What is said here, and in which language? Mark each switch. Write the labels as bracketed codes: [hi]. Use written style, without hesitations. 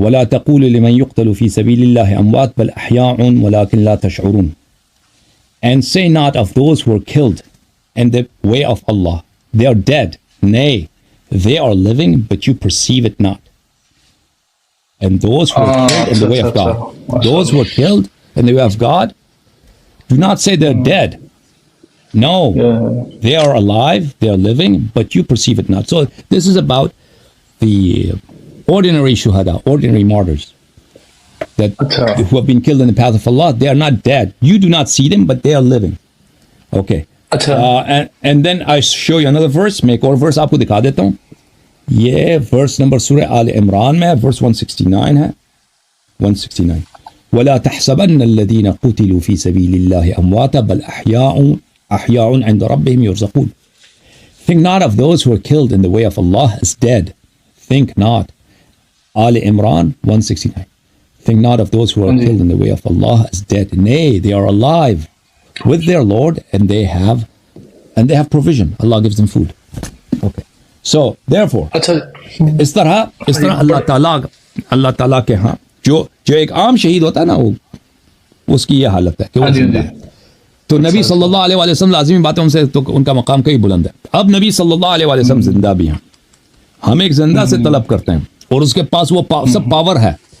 [ar] ولا تقولوا لمن يقتل في سبيل الله اموات بل احياء ولكن لا تشعرون. [en] And say not of those who are killed in the way of Allah, they are dead. Nay, they are living, but you perceive it not. And those who are killed in the way of God, those who are killed in the way of God, do not say they're dead. No, they are alive, they are living, but you perceive it not. So this is about the ordinary shuhada, ordinary martyrs that who have been killed in the path of Allah, they are not dead. You do not see them, but they are living. Okay. And then I show you another verse. [ur] میں ایک اور verse آپ کو دکھا دیتا ہوں. یہ verse number سورہ آل عمران میں verse 169 ہے. [ar] 169. وَلَا تَحْسَبَنَّ الَّذِينَ قُتِلُوا فِي سَبِيلِ اللَّهِ أَمْوَاتًا بَلْ أَحْيَاءٌ عِنْدَ رَبِّهِمْ يُرْزَقُونَ. [en] Think not of those who are killed in the way of Allah as dead. Think not. Al Imran 169. Think not of those who are killed in the way of Allah as dead. Nay, they are alive with their Lord, and they have provision. Allah gives them food. Okay. So therefore, [ur] اس طرح اللہ تعالیٰ کے ہاں جو ایک عام شہید ہوتا ہے نا، وہ اس کی یہ حالت ہے کہ وہ زندہ ہے. تو نبی صلی اللہ علیہ وسلم لازمی بات ہے ان سے تو ان کا مقام کئی بلند ہے. اب نبی صلی اللہ علیہ وسلم زندہ بھی ہیں. ہم ایک زندہ سے طلب کرتے ہیں اور اس کے پاس وہ سب پاور ہے.